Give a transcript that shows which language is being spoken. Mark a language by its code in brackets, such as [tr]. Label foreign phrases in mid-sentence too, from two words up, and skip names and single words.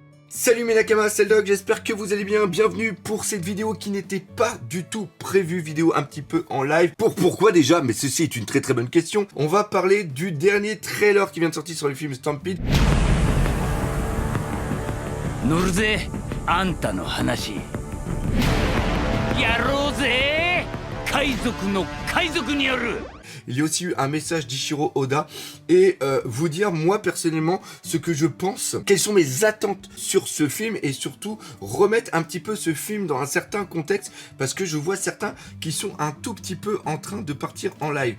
[fr] Salut mes nakamas, c'est le Dog, j'espère que vous allez bien, bienvenue pour cette vidéo qui n'était pas du tout prévue, vidéo un petit peu en live. Pourquoi déjà? Mais ceci est une très bonne question. On va parler du dernier trailer qui vient de sortir sur le film Stampede. [ja] 乗るぜあんたの話やろうぜ海賊の海賊による [fr] Il y a aussi eu un message d'Ichiro Oda et vous dire moi personnellement ce que je pense, quelles sont mes attentes sur ce film et surtout remettre un petit peu ce film dans un certain contexte parce que je vois certains qui sont un tout petit peu en train de partir en live.